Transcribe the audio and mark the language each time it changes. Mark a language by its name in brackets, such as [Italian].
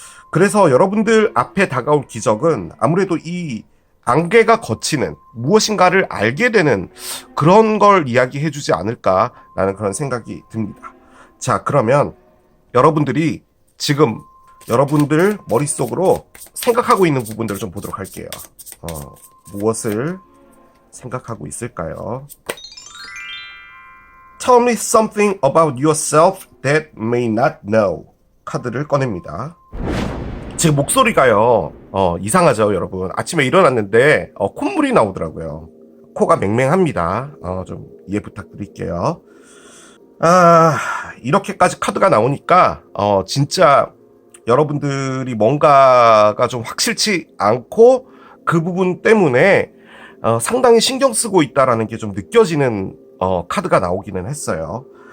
[Korean] 그래서 여러분들 앞에 다가올 기적은 아무래도 이 안개가 걷히는 무엇인가를 알게 되는 그런 걸 이야기해주지 않을까라는 그런 생각이 듭니다. 자, 그러면 여러분들이 지금 여러분들 머릿속으로 생각하고 있는 부분들을 좀 보도록 할게요. 무엇을 생각하고 있을까요? [English] Tell me something about yourself that may not know. [Korean] 카드를 꺼냅니다. 제 목소리가요, 이상하죠, 여러분. 아침에 일어났는데, 콧물이 나오더라고요. 코가 맹맹합니다. 좀 이해 부탁드릴게요. 이렇게까지 카드가 나오니까, 진짜 여러분들이 뭔가가 좀 확실치 않고 그 부분 때문에, 상당히 신경 쓰고 있다라는 게 좀 느껴지는, 카드가 나오기는 했어요.